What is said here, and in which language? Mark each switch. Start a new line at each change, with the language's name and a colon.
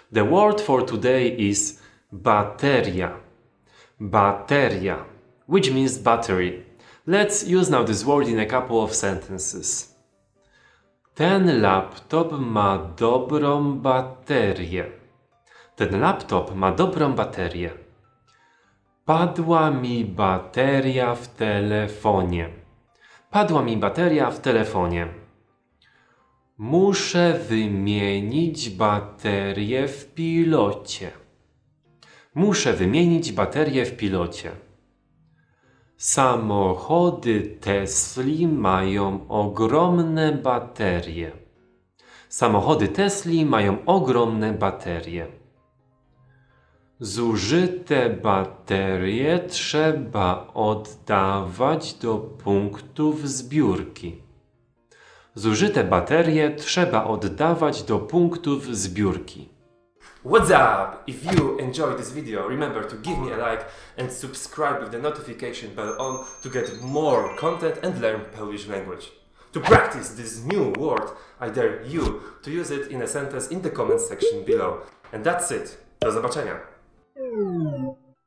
English: The word for today is bateria. Bateria, which means battery. Let's use now this word in a couple of sentences.
Polish: Ten laptop ma dobrą baterię. Ten laptop ma dobrą baterię. Padła mi bateria w telefonie. Padła mi bateria w telefonie. Muszę wymienić baterię w pilocie. Muszę wymienić baterię w pilocie. Samochody Tesli mają ogromne baterie. Samochody Tesli mają ogromne baterie. Zużyte baterie trzeba oddawać do punktów zbiórki. Zużyte baterie trzeba oddawać do punktów zbiórki.
English: What's up? If you enjoyed this video, remember to give me a like and subscribe with the notification bell on to get more content and learn Polish language. To practice this new word, I dare you to use it in a sentence in the comment section below. And that's it.
Polish: Do zobaczenia.